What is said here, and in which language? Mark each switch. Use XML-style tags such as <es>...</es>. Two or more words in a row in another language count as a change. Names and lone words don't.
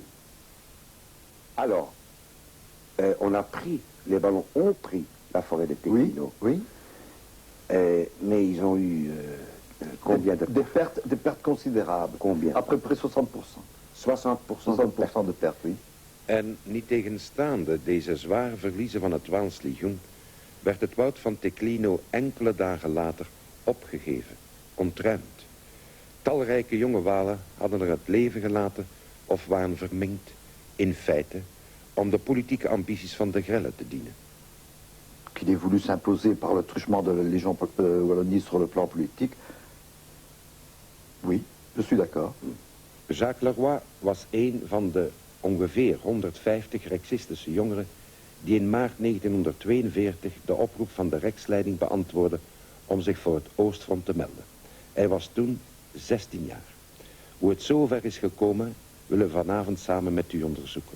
<fr>Alors, les ballons ont pris la forêt de Tequino. Oui. Mais ils ont eu combien de pertes? Des pertes considérables. Combien? À peu près 60%. 60% de pertes, oui.</fr> <nl>En niettegenstaande deze zware verliezen van het Waals legioen, werd het woud van Tequino enkele dagen later opgegeven, ontruimd. Talrijke jonge Walen hadden er het leven gelaten of waren verminkt, in feite, om de politieke ambities van de Grelle te dienen.</nl> <fr>Qu'il ait voulu s'imposer par le truchement de la Légion Wallonie sur le plan politique. Oui, je suis d'accord.</fr> <nl>Jacques Leroy was een van de ongeveer 150 Rexistische jongeren die in maart 1942 de oproep van de Reksleiding beantwoordden om zich voor het Oostfront te melden. Hij was toen 16 jaar. Hoe het zover is gekomen, willen we vanavond samen met u onderzoeken.</nl>